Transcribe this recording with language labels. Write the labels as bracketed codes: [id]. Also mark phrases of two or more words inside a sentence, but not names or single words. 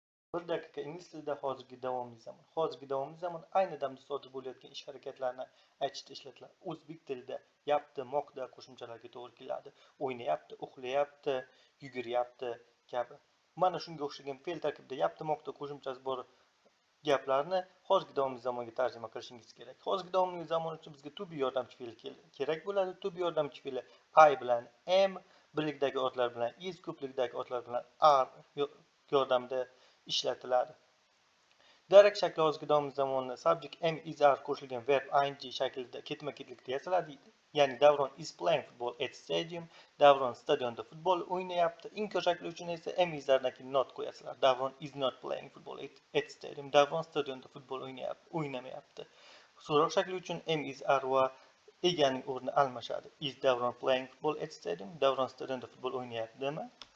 [uz] Bir daqiqa ingliz tilida hozirgi davomli zamon. Hozirgi davomli zamon ayni damda sodir bo'layotgan ish harakatlarini aytishda ishlatiladi. O'zbek tilida yapti, moqda qo'shimchalariga to'g'ri keladi. O'ynayapti, uxlayapti, yuguryapti kabi. Mana shunga o'xshagan fe'l tarkibida yapti, moqda qo'shimchasi bor gaplarni hozirgi davomli zamonga tarjima qilishingiz kerak. Hozirgi davomli zamon uchun bizga [en] to be [uz] yordamchi fe'l kerak bo'ladi. [en] To be [uz] yordamchi fe'li I bilan am, birlikdagi otlar bilan is, ko'plikdagi otlar bilan are yordamida ishlatiladi. Direkt shakli hozirgi davomli zamonni [en] subject am is are [uz] qo'shilgan [en] verb ing [uz] shaklida ketma-ketlikda yasaladi. [en] Ya'ni Davron is playing football at stadium. [uz] Davron stadionda futbol o'ynayapti. Inkor shakli uchun esa [en] am is aredan [uz] keyin not qo'yasizlar. [en] Davron is not playing football at stadium. [uz] Davron stadionda futbol o'ynamayapti. So'roq shakli uchun [en] am is are [uz] va eganing o'rni almashadi. [en] Is Davron playing football at stadium? [uz] Davron stadionda futbol o'ynayaptimi?